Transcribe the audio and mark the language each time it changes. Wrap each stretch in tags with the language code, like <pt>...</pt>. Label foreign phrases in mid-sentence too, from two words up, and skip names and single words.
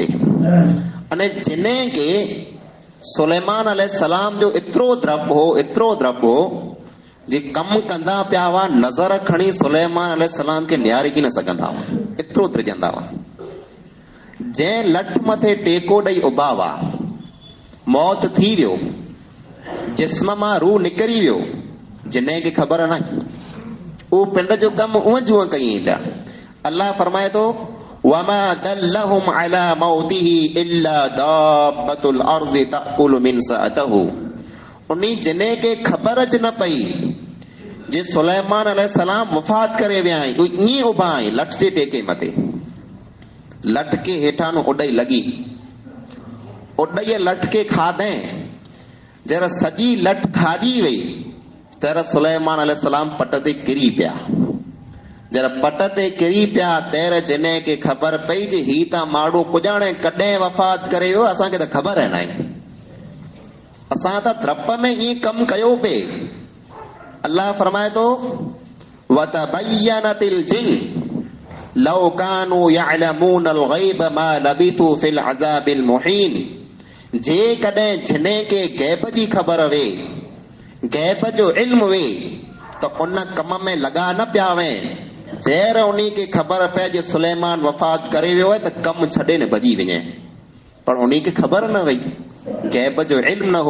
<sd>अने जिन खे सुलेमान अलैहिस्सलाम जो एतिरो द्रब हो, एतिरो द्रब हो जे कम कंदा पिया हुआ नज़र खणी सुलेमान अलैहिस्सलाम खे निहारे की न सघंदा हुआ, एतिरो त्रिजंदा हुआ। जंहिं लठ मथे टेको ॾेई उभा हुआ, मौत थी वियो, जिस्म मां रूह निकिरी वियो, जिन खे ख़बर न, उहो पिंड जो कमु उअं जूअं कई पिया। अल्लाह फरमाए थो</sd> <ar>وما دلهم على موته إلا دابة الأرض تأكل منسأته.</ar> <sd>उन्ही जिने खे ख़बर च न पई जे सुलेमान अलैहिस्सलाम वफ़ात करे विया आहिनि, ईअं उभा आहिनि लठ जे टेके मथे, लठ खे हेठां न उॾई लॻी, उॾईअ लठ खे खाधे, जर सॼी लठ खाजी वई तर सुलेमान अलैहिस्सलाम पट ते किरी पिया। जर पट ते किरी पिया तैर जिने खे ख़बर पई जे ही त माण्हू पुॼाणे कॾहिं वफ़ात करे वियो, असांखे त ख़बर न आहे, असां त द्रप में ईअं कमु कयो पिए। अल्लाह फरमाए थो</sd> <ar>وتبينت الجن لو كانوا يعلمون الغيب ما لبثوا في العذاب المهين.</ar> <sd>जे कॾहिं जिने खे गैब जी ख़बर वे, गैब जो इल्म वे, त उन कम में लॻा न पिया वे। जहिर उन्ही खे ख़बर पए जे सुलेमान वफ़ात करे वियो आहे त कमु छॾे न भॼी वञे, पर उन्ही खे ख़बर न वई, गैब जो इल्म न हो।</sd>